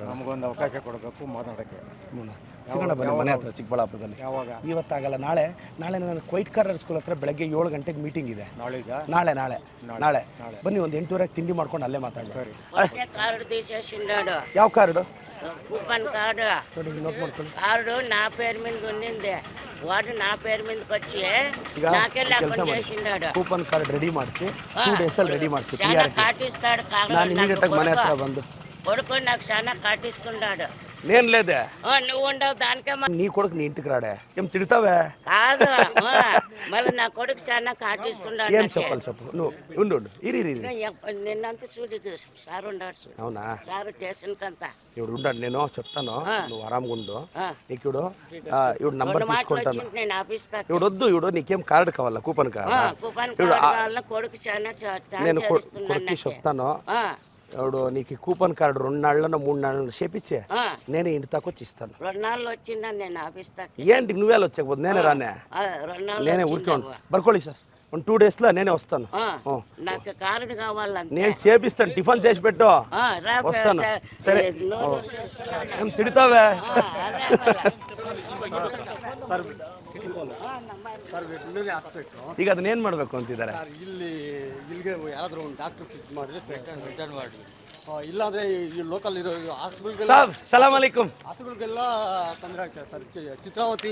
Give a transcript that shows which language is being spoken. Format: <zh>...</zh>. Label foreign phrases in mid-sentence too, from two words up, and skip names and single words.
<kn>ನಮಗೊಂದು ಅವಕಾಶ ಕೊಡಬೇಕು ಮಾತಾಡೋಕ್ಕೆ. ಸಿಗೋಣ ಬನ್ನಿ ಮನೆ ಹತ್ರ, ಚಿಕ್ಕಬಳ್ಳಾಪುರದಲ್ಲಿ. ಯಾವಾಗ? ಇವತ್ತಾಗಲ್ಲ, ನಾಳೆ ನಾನು ಕ್ವೈಟ್ ಕಾರ್ನರ್ ಸ್ಕೂಲ್ ಹತ್ರ ಬೆಳಗ್ಗೆ 7 ಗಂಟೆಗೆ ಮೀಟಿಂಗ್ ಇದೆ. ನಾಳೆ ಬನ್ನಿ. ಒಂದು 8:30ಕ್ಕೆ ತಿಂಡಿ ಮಾಡ್ಕೊಂಡು ಅಲ್ಲೇ ಮಾತಾಡಿ. ಸರಿ. ಯಾವ ಕಾರ್ಡು?</kn> <te>కూపన్ కార్డు</te> <kn>నోట్ ಮಾಡ್ಕೊಳ್ಳಿ.</kn> <te>కార్డు నా పేరు మీద ఉండింది, వాడు నా పేరు మీదకి వచ్చి నాకే లేకుండా చేసిండాడు.</te> <kn>ಕೂಪನ್ ಕಾರ್ಡ್ ರೆಡಿ ಮಾಡಿಸಿ 2 days ಅಲ್ಲಿ ರೆಡಿ ಮಾಡಿಸಿ.</kn> <te>చాలా కాటిస్తాడు.</te> <kn>ನಾನು ಇಮಿಡಿಯೇಟ್ ಆಗಿ ಮನೆ ಹತ್ರ ಬಂದು</kn> <te>కొడుకు నాకు చాలా కాటిస్తున్నాడు. నేను లేదే, నువ్వు ఉండవు దానికే. నీ కొడుకు నీ ఇంటికి రాడే, ఏం తిడతావే? కాదు, మళ్ళీ నా కొడుకు చాలా కాటిస్తున్నాడు. ఏం చెప్పాలి చెప్పు. నువ్వు ఉండు ఇరి నిన్నంతా చూడు సార్ ఉన్నాడు. అవునా? సార్ స్టేషన్ కంతా ఇప్పుడు ఉండండి, నేను చెప్తాను. నువ్వు ఆరాంగా ఉండు. నీకు ఇప్పుడు నంబర్ తీసుకుంటాను. నేను ఆపిస్తా. ఇప్పుడు వద్దు, ఇప్పుడు నీకేం కార్డు కావాలా? కూపన్ కార్డు. కొడుకు చాలా నేను కొడుకు చెప్తాను. ఇప్పుడు నీకు కూపన్ కార్డు 2 నాళ్ళలో 3 నాళ్ళలో చేపించే నేనే ఇంటి దాకా వచ్చి ఇస్తాను. 2 నాళ్ళు వచ్చిందా నేను ఆపిస్తా. ఏంటి నువ్వేలా వచ్చాకపోతే నేనే రానే? నేనే ఊరికే</te> <kn>ಬರ್ಕೊಳ್ಳಿ ಸರ್.</kn> <te>ಒಂದು 2 daysలో నేనే వస్తాను. నాకు కార్డు కావాలంటే నేను చేపిస్తాను. టిఫిన్ చేసి పెట్టు, వస్తాను. సరే, ఏం తిడతావే?</te> <kn>ಈಗ ಅದನ್ನೇನು ಮಾಡಬೇಕು ಅಂತಿದ್ದಾರೆ? ಇಲ್ಲಿಗೆ ಯಾರಾದರೂ ಒಂದು ಡಾಕ್ಟರ್ ಫಿಟ್ ಮಾಡಿದ್ರೆ ರಿಟರ್ನ್ ಮಾಡಿ. ಇಲ್ಲಾಂದರೆ ಈ ಲೋಕಲ್ ಇರೋ ಹಾಸ್ಪಿಟಲ್ಗೆ</kn> <ur>صاب سلام علیکم.</ur> <kn>ಹಾಸ್ಪಿಟಲ್ಗೆಲ್ಲ ತೊಂದರೆ ಆಗ್ತದೆ ಸರ್. ಚಿತ್ರಾವತಿ</kn>